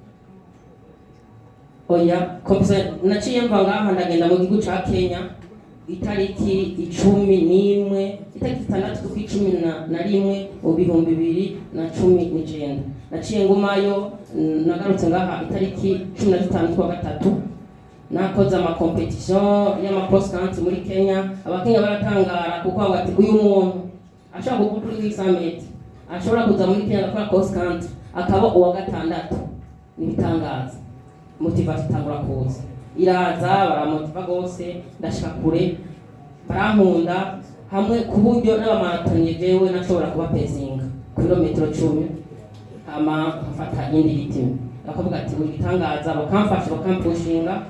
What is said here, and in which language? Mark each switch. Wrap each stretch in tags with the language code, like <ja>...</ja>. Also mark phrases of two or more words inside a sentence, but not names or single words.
<rn>Competition naciye mva ngaha ndagenda mu gihugu ca Kenya itariki 11 itariki 6 z'ukwi11 mu 2019. Naciye ngumayo, nagarutse ngaha itariki 15 kwa gatatu. Nakoze ama competition y'ama</rn> <en>cross country</en> <rn>muri Kenya. Abakenya baratangara kuko bati uyu muntu ashaka gukora kuri summit, ashobora kuza muri Kenya gukora</rn> <en>cross country</en> <rn>akaba uwa gatandatu. Nibitangaza. Motivation itangura kuza, iraza baramotiva gose, ndashika kure, barankunda hamwe ku buryo n'abamaratonye jewe nashobora kuba pesinga ku birometero 10. Hama nkafata indi ritime, bakavuga ati muri bitangaza, bakamfasha bakampushinga.</rn>